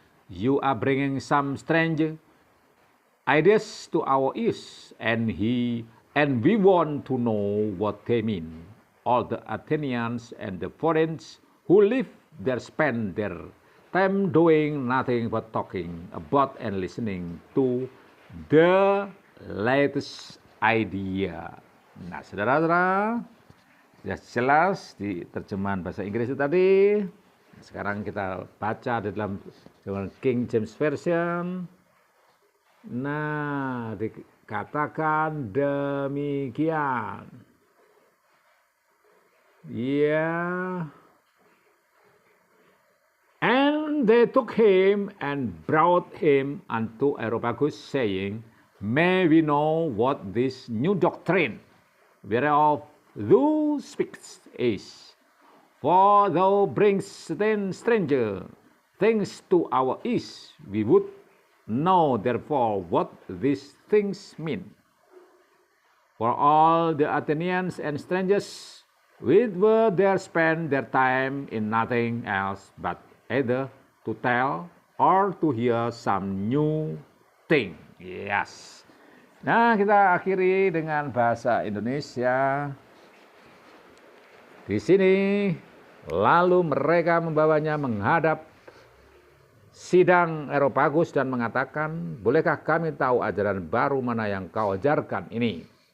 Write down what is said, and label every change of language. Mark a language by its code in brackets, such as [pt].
[en] You are bringing some strange ideas to our ears, and we want to know what they mean." All the Athenians and the foreigners who live there spend their time doing nothing but talking about and listening to the latest idea. [id] Nah, saudara-saudara, sudah jelas di terjemahan bahasa Inggris itu tadi. Sekarang kita baca di dalam King James Version. Nah, dikatakan demikian. Ya. [en] And they took him and brought him unto Areopagus, saying, "May we know what this new doctrine whereof thou speakest is? For thou bringest then stranger things to our ears. We would know therefore what these things mean." For all the Athenians and strangers were there spend their time in nothing else but either to tell or to hear some new thing. Yes. [id] Nah, kita akhiri dengan bahasa Indonesia. Di sini, lalu mereka membawanya menghadap sidang Areopagus dan mengatakan, "Bolehkah kami tahu ajaran baru mana yang kau ajarkan ini?